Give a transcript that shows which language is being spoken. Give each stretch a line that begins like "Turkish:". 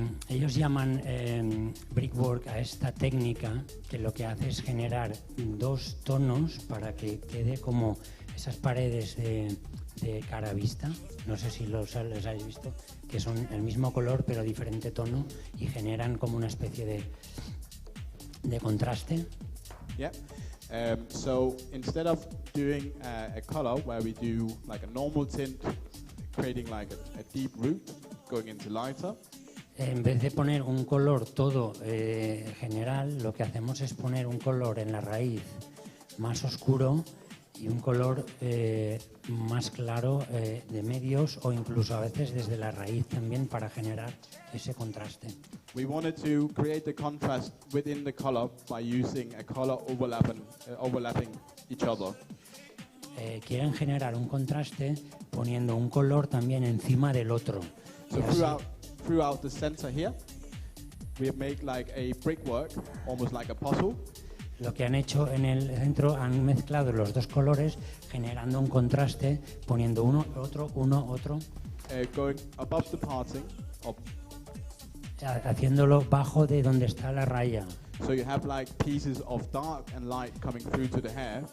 Spanish: Ellos llaman brickwork a esta técnica que lo que hace es generar dos tonos para que quede como esas paredes de cara vista, no sé si los habéis visto, que son el mismo color pero diferente tono y generan como una especie de contraste.
English: Yeah. So instead of doing a color where we do like a normal tint, creating like a deep root, going into lighter.
Spanish: En vez de poner un color todo general, lo que hacemos es poner un color en la raíz más oscuro y un color más claro de medios o incluso a veces desde la raíz también para generar ese contraste.
English: We wanted to create the contrast within the color by using a color overlapping each other.
Spanish: Quieren generar un contraste poniendo un color también encima del otro.
English: So throughout the center here, we have made like a brickwork, almost like a puzzle.
Spanish: Lo que han hecho en el centro, han mezclado los dos colores, generando un contraste, poniendo uno, otro.
English: Going above the parting.
Spanish: Haciéndolo bajo de donde está la raya.
English: So you have like pieces of dark and light coming through to the hair.